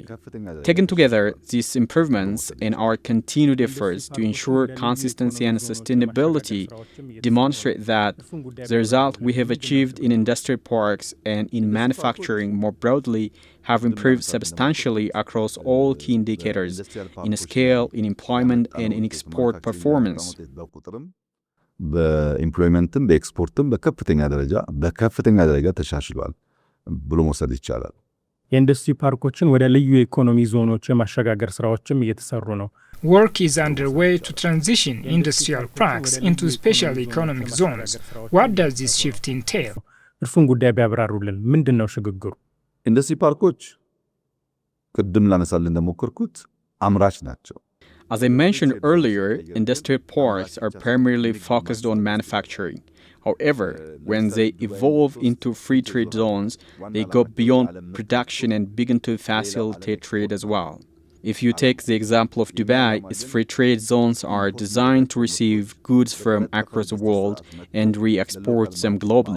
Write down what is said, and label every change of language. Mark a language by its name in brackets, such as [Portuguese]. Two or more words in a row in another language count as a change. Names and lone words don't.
[English] Taken together, these improvements and our continued efforts to ensure consistency and sustainability demonstrate that the result we have achieved in industrial parks and in manufacturing more broadly have improved substantially across all key indicators in scale, in employment, and in export performance. [Amharic] በኢምፕሎይመንትም በኤክስፖርትም በከፍተኛ ደረጃ ተሻሽሏል ብሎ መውሰድ ይቻላል። የኢንዱስትሪ ፓርኮችን ወደ ልዩ የኢኮኖሚ ዞኖች የማሸጋገር ስራዎችም እየተሰሩ ነው። [English] Work is underway to transition industrial parks into special economic zones. What does this shift entail? [Amharic] እርሱን ጉዳይ ቢያብራሩልን። ምንድን ነው ሽግግሩ? ኢንዱስትሪ ፓርኮች ቅድም ላነሳልን እንደሞከርኩት አምራች ናቸው። [English] As I mentioned earlier, industrial parks are primarily focused on manufacturing. However, when they evolve into free trade zones, they go beyond production and begin to facilitate trade as well. If you take the example of Dubai, its free trade zones are designed to receive goods from across the world and re-export them globally.